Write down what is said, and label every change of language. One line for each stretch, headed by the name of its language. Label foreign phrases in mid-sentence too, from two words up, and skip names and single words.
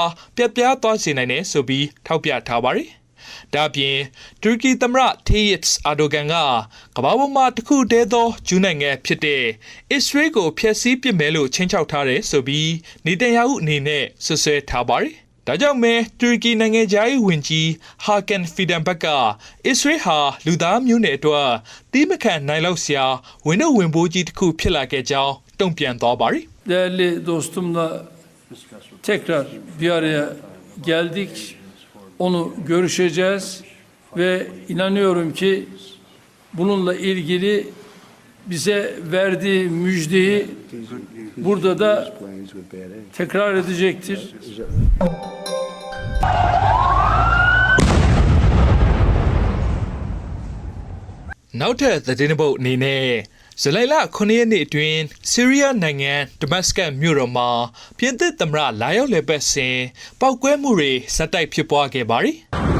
Burmese: ပြတ်ပြားသွားစေနိုင်တယ်ဆိုပြီးထောက်ပြထားပါတယ်။ဒါပြင်တူရကီသမ္မတတေယစ်အာဒိုဂန်ကကမ္ဘာပေါ်မှာတစ်ခုတည်းသောဂျူးနိုင်ငံဖြစ်တဲ့အစ္စရေးကိုဖျက်ဆီးပစ်မယ်လို့ချင်းချောက်ထားတယ်ဆိုပြီးနေတန်ယာဟုအနေနဲ့ဆွဆွဲထားပါတယ်။ဒါကြောင့်မဲတူရကီနိုင်ငံသားရေးဝန်ကြီးဟာကန်ဖီဒန်ဘက်ကအစ္စရေးဟာလူသားမျိုးနွယ်အတွက်တီးမခံနိုင်လောက်စရာဝင်တော့ဝင်ပိုးကြီးတစ်ခုဖြစ်လာခဲ့ကြောင်းတုံ့ပြန်သွားပါတယ်
Turkish: Değerli dostumla tekrar bir araya geldik. Onu görüşeceğiz ve inanıyorum ki bununla ilgili bize verdiği müjdeyi burada da tekrar edecektir.
Burmese: နောက်ထပ်သတင်းပုတ်အနေနဲ့ဇူလိုင်လ9ရက်နေ့အတွင်းဆီးရီးယားနိုင်ငံဒမတ်စကတ်မြို့တော်မှာပြင်သစ်သမ္မတလာရောက်လည်ပတ်စဉ်ပောက်ကွဲမှုတွေဇက်တိုက်ဖြစ်ပွားခဲ့ပါတယ်။